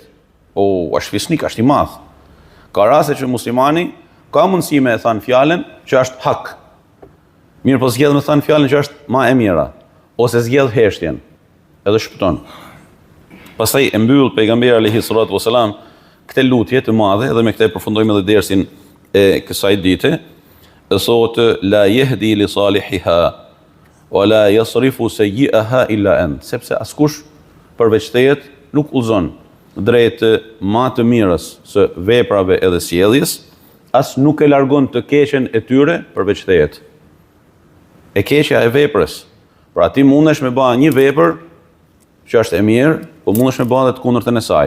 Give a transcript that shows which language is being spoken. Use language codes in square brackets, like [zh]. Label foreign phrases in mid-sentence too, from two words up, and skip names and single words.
[sq] Është fisnik, është i madh. Ka raste që muslimani ka mundësi me thënë fjalën që është hak. Mirë, po zgjedh me thënë fjalën që është më e mira, ose zgjedh heshtjen, edhe shpëton. Pastaj e mbyll pejgamberi [ar] عليه الصلاة والسلام [sq] këtë lutje të madhe, dhe me këtë përfundojmë edhe dersin e kësaj dite. [ar] Thotë لا يهدي لصالحها ولا يصرف سيئها إلا أنت, [sq] sepse askush përveç tejet nuk udhëzon drejt më të mirës së veprave edhe sjelljes, as nuk e largon të keqen e tyre përveç tejet. E keqja e veprës. Pra ti mundesh me bën një vepër që është e mirë, po mundesh me bën edhe të kundërtën e saj.